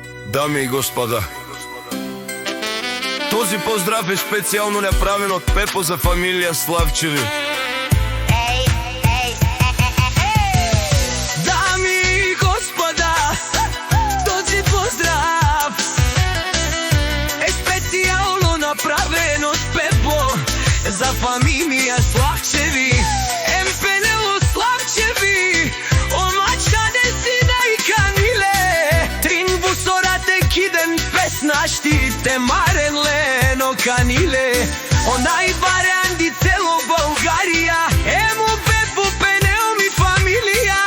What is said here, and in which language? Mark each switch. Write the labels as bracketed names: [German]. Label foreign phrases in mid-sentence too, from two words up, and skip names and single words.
[Bulgarian] Дами и господа, този поздрав е специјално направен од Пепо за фамилија Славчеви. Дами и господа, този поздрав е специјално направен од Пепо за фамилија Славчеви. [Romany] Емпенело Славчеви, омачкане сина и каниле, трин бусорате киден песнаштите марен лено каниле, онај баран ди цело Българија, ему Пепо пенел ми фамилија,